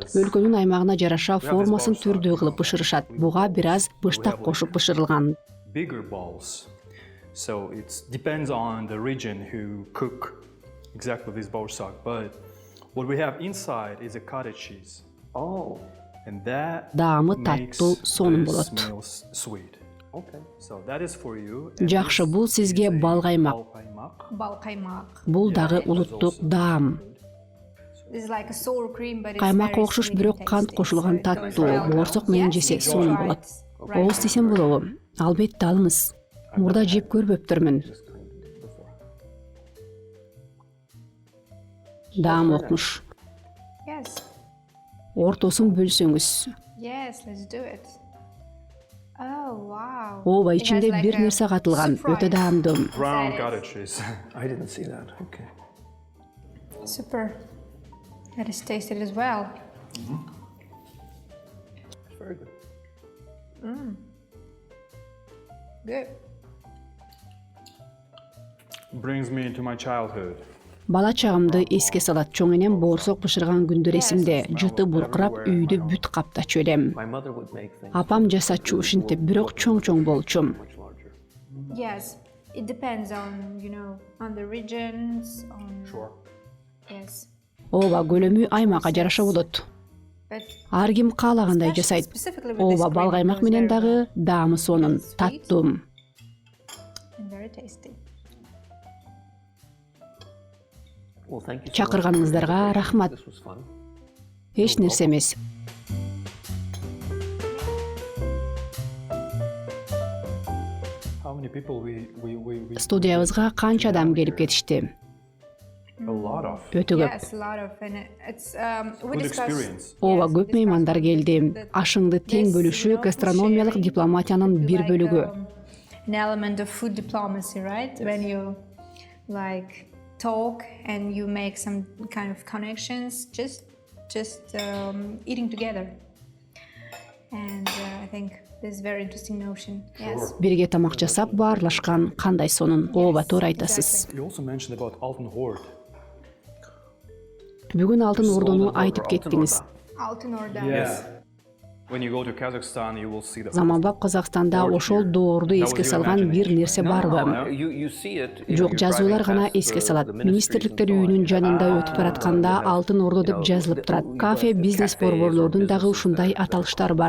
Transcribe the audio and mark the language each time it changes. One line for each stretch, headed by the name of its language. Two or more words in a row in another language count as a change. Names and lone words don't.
Kyrgyz: Өлкөнүн аймагына жараша формасын түрдүү кылып бышырышат. Буга бир аз быштак кошуп бышырылган.
English: Bigger balls. So it depends on the region who cook exactly this borsak. But what we have inside is a cottage cheese, oh, and that
Kyrgyz: Даамы
English: makes
Kyrgyz: таттуу, сонун
English: this
Kyrgyz: болот.
English: meal sweet. okay. So that is for you. And
Kyrgyz: Жакшы,
English: this
Kyrgyz: бул сизге
English: is a
Kyrgyz: бал каймак. бал каймак. Бал каймак. Бул дагы улуттук даам.
English: This is like a sour cream, but it's
Kyrgyz: Каймакка
English: very
Kyrgyz: окшош,
English: sweet
Kyrgyz: бирок
English: and
Kyrgyz: кант
English: tasty,
Kyrgyz: кошулган
English: so it goes
Kyrgyz: таттуу.
English: well.
Kyrgyz: Боорсок менен
English: Yes,
Kyrgyz: жесе
English: you
Kyrgyz: сонун
English: tried.
Kyrgyz: болот.
English: Right.
Kyrgyz: Ооз десем болобу? Албетте алыңыз. Мурда жеп көрбөптүрмүн. Даам окмуш.
English: Yes.
Kyrgyz: Ортосун бөлсөңүз.
English: Yes, let's do it. Oh, wow.
Kyrgyz: Ооба,
English: It has
Kyrgyz: ичинде
English: like
Kyrgyz: бир
English: a
Kyrgyz: нерсе катылган.
English: surprise.
Kyrgyz: Өтө даамдуу.
English: Brown Inside it. cottage cheese. I didn't see that. Okay. Super. Let us taste it as well. Very good. Good. Brings me to my childhood.
Kyrgyz: Бала чагымды эске салат. Чоң энем боорсок бышырган күндөр эсимде. Жыты буркурап, үйдү бүт каптачу элем.
English: My mother would make things
Kyrgyz: Апам жасачу ушинтип, бирок чоң болчу.
English: much larger. Yes, it depends on, on the regions, on... Sure. Yes.
Kyrgyz: Ооба, көлөмү аймакка жараша болот.
English: But
Kyrgyz: Ар ким каалагандай жасайт.
English: specifically with this
Kyrgyz: Ооба, бал
English: cream, it
Kyrgyz: каймак
English: goes
Kyrgyz: менен
English: very
Kyrgyz: дагы
English: well
Kyrgyz: даамы сонун, таттуу.
English: and very tasty. Well, thank you.
Kyrgyz: Чакырганыңыздарга рахмат.
English: This was fun.
Kyrgyz: Эч нерсе эмес.
English: How many people we
Kyrgyz: Студиябызга канча адам келип кетишти?
English: a lot of
Kyrgyz: Өтө көп.
English: Yes, a lot of, and it's we good discussed. experience.
Kyrgyz: Ооба,
English: Yes,
Kyrgyz: көп
English: discussed
Kyrgyz: меймандар келди. Ашыңды тең бөлүшүү гастрономиялык дипломатиянын бир бөлүгү.
English: An element of food diplomacy, right? When you like talk and you make some kind of connections, just eating together. And I think this is a very interesting notion. Yes.
Kyrgyz: Бирге тамак жасап баарлашкан кандай сонун. Ооба, туура айтасыз.
English: You also mentioned about Altın Horde.
Kyrgyz: Бүгүн Алтын Ордону айтып кеттиңиз. Altın Orda.
English: When you go to Kazakhstan, you will see the
Kyrgyz: Заманбап Казакстанда ошол доорду эске салган бир нерсе барбы?
English: You see it.
Kyrgyz: Жок, жазуулар гана эске салат. Министрликтер үйүнүн жанында өтүп баратканда Алтын Ордо деп жазылып турат. Кафе, бизнес борборлордун дагы ушундай аталыштары бар.